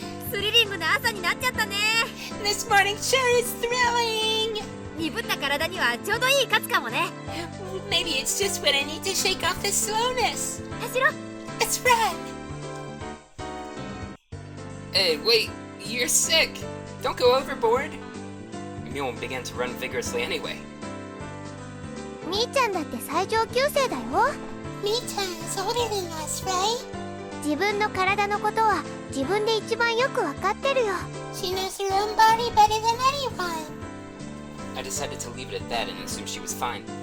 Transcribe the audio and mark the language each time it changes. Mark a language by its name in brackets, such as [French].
[Japanese] スリリングな朝になっちゃったね。 [English] This morning sure is thrilling. [Japanese] 鈍った体にはちょうどいいカツかもね。 [English] Maybe it's just what I need to shake off the slowness. [Japanese] 走ろ。 [English] Let's run. Hey, wait! You're sick! Don't go overboard! Mion began to run vigorously anyway. [Japanese] みーちゃんだって最上級生だよ。 [English] みーちゃん is older than us, right? [Japanese] 自分の体のことは自分で一番よくわかってるよ。 [English] She knows her own body better than anyone. I decided to leave it at that and assume she was fine.